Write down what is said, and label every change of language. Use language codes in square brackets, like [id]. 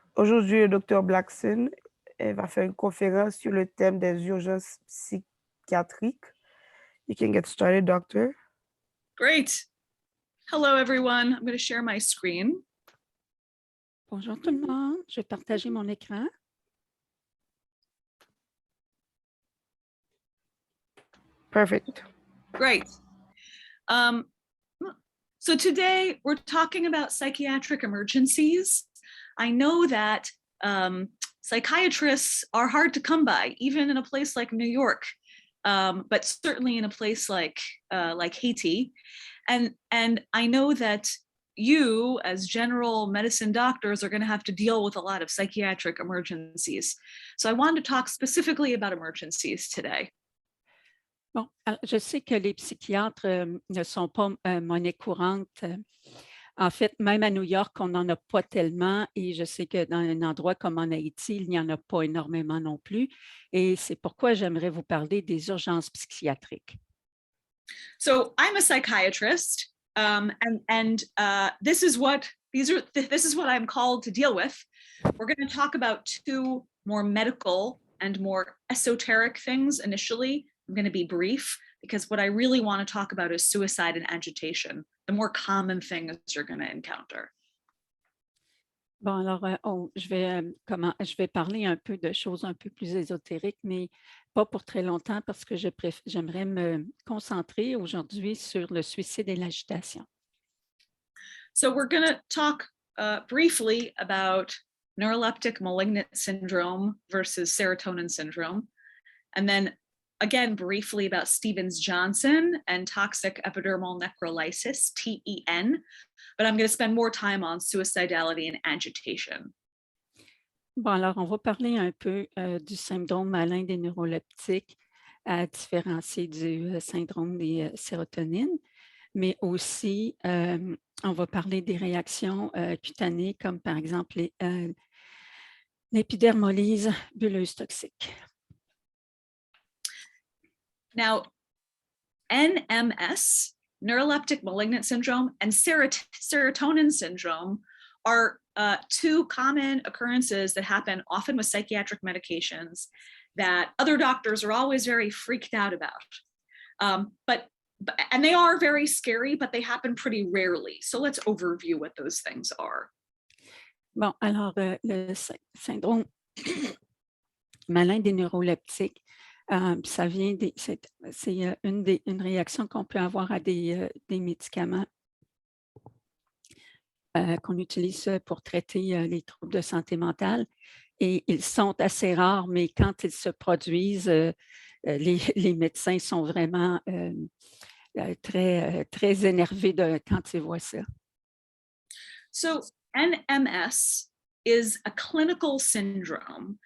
[fr] Aujourd'hui, le docteur Blacksin va faire une conférence sur le thème des urgences psychiatriques. [en] You can get started, doctor. Great. Hello, everyone. I'm going to share my screen. [fr] Bonjour tout le monde. Je vais partager mon écran. [en] Perfect. Great. So today we're talking about psychiatric emergencies. I know that psychiatrists are hard to come by, even in a place like New York, but certainly in a place like Haiti. And I know that you, as general medicine doctors, are going to have to deal with a lot of psychiatric emergencies. So I wanted to talk specifically about emergencies today. [fr] Bon, je sais que les psychiatres ne sont pas monnaie courante. En fait, même à New York, on n'en a pas tellement et je sais que dans un endroit comme en Haïti, il n'y en a pas énormément non plus. Et c'est pourquoi j'aimerais vous parler des urgences psychiatriques. [en] So I'm a psychiatrist, and this is what I'm called to deal with. We're going to talk about two more medical and more esoteric things initially. I'm going to be brief because what I really want to talk about is suicide and agitation, the more common things you're going to encounter. [fr] Bon, alors, je vais parler un peu de choses un peu plus ésotériques, mais pas pour très longtemps parce que j'aimerais me concentrer aujourd'hui sur le suicide et l'agitation. [en] So we're going to talk briefly about neuroleptic malignant syndrome versus serotonin syndrome, and then again briefly about Stevens-Johnson and toxic epidermal necrolysis, TEN, but I'm going to spend more time on suicidality and agitation. [fr] Bon, alors, on va parler un peu du syndrome malin des neuroleptiques, à différencier du syndrome des sérotonines, mais aussi, on va parler des réactions cutanées, comme par exemple l'épidermolyse bulleuse toxique. [en] Now, NMS, neuroleptic malignant syndrome, and serotonin syndrome are two common occurrences that happen often with psychiatric medications that other doctors are always very freaked out about. And they are very scary, but they happen pretty rarely. So let's overview what those things are. [fr] Bon, alors, le syndrome malin des neuroleptiques, ça vient c'est une réaction qu'on peut avoir à des médicaments qu'on utilise pour traiter les troubles de santé mentale. Et ils sont assez rares, mais quand ils se produisent, les médecins sont vraiment très énervés quand ils voient ça. [en] So NMS is a clinical syndrome.